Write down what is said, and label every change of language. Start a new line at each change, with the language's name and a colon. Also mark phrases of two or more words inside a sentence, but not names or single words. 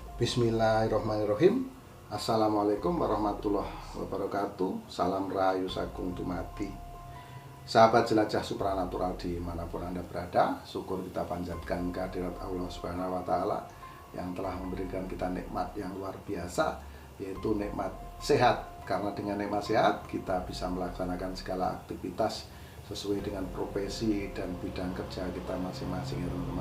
Arabic: بسم الله الرحمن الرحيم. السلام عليكم ورحمة الله وبركاته.
Javanese: Salam rahayu sagung dumadi.
Indonesian: Sahabat jelajah supranatural dimanapun Anda berada, syukur kita panjatkan kehadirat Allah
Arabic: سبحانه وتعالى
Indonesian: yang telah memberikan kita nikmat yang luar biasa, yaitu nikmat sehat. Karena dengan nikmat sehat kita bisa melaksanakan segala aktivitas sesuai dengan profesi dan bidang kerja kita masing-masing, ya teman-teman.